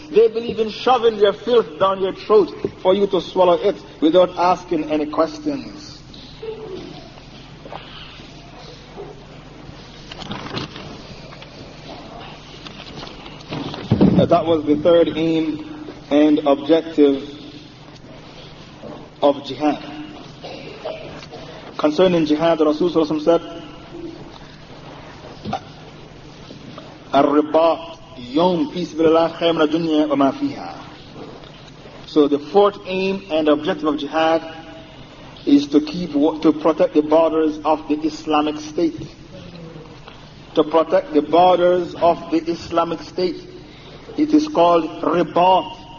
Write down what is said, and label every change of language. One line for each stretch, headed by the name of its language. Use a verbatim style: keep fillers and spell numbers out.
English: They believe in shoving your filth down your throat for you to swallow it without asking any questions. That was the third aim and objective of jihad. Concerning jihad, Rasul ﷺ said,
Arabic: الرباط يوم في سبيل الله خير من الدنيا وما فيها.
English: So the fourth aim and objective of jihad is to keep, to protect the borders of the Islamic State. To protect the borders of the Islamic State. It is called ribat.